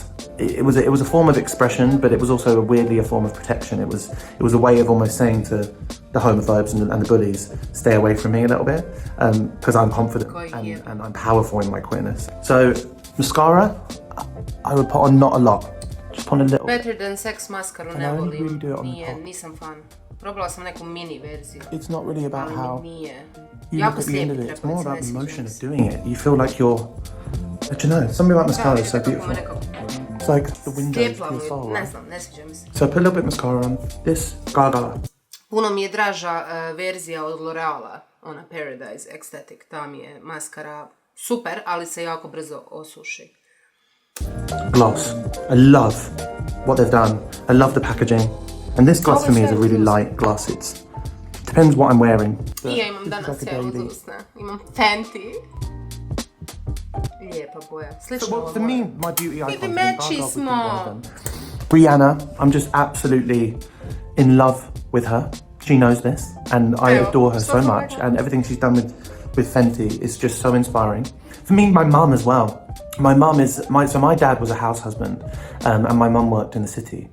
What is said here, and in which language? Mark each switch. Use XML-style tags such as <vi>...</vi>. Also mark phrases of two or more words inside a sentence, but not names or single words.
<en>It was a form of expression, but it was also weirdly a form of protection. It was a way of almost saying to the homophobes and the bullies, stay away from me a little bit, because I'm confident and I'm powerful in my queerness. So mascara, I would put on not a lot. Just on a little.</en> <bs>Better than sex maskaru ne volim, nisam fan. Probala sam neku mini verziju.</bs> <en>It's not really about how</en> <bs>nije.</bs> <en>you look at the end of it. It's more about the motion of doing it. You feel like you're, I don't know, something about mascara is so beautiful. It's like the window to your soul.</en> <bs>Ne znam, ne sviđa mi se.</bs> <en>So I put a little bit of mascara on. This Gaga.</en> <bs>Puno mi je draža verzija od L'Oreala, ona Paradise Ecstatic. Ta mi je maskara super, ali se jako brzo osuši.</bs> <en>Gloss. I love what they've done. I love the packaging. And this gloss for me is a really light gloss. It depends what I'm wearing.</en> <bs>I ja imam danas sve uz usne. Imam Fenty. Lijepa boja. Slično ovo.</bs> <en>For me, my beauty icon.</en> <bs>Vidi, meči smo.</bs> <en>Rihanna, I'm just absolutely in love with her. She knows this, and I adore her so much. And everything she's done with Fenty is just so inspiring. For me, my mum as well. My mum is, so my dad was a house husband, and my mum worked in the city.</en>